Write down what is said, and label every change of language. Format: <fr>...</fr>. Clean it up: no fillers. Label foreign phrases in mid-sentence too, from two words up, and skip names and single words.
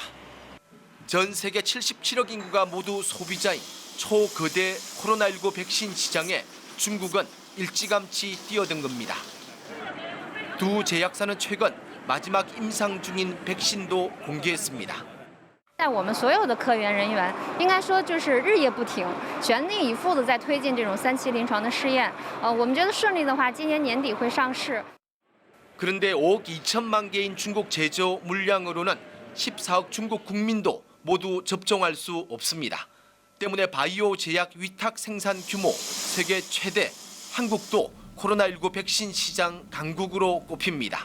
<ko>전 세계 77억 인구가 모두 소비자인 초거대 코로나19 백신 시장에 중국은 일찌감치 뛰어든 겁니다. 두 제약사는 최근 마지막 임상 중인 백신도 공개했습니다.</ko> <zh>我们所有的科研人员应该说就是日夜不停，全力以赴的在推进这种3期临床的试验。我们觉得顺利的话，今年年底会上市。</zh> <ko>그런데 5억 2천만 개인 중국 제조 물량으로는 14억 중국 국민도 모두 접종할 수 없습니다. 때문에 바이오 제약 위탁 생산 규모 세계 최대, 한국도 코로나19 백신 시장 강국으로 꼽힙니다.</ko>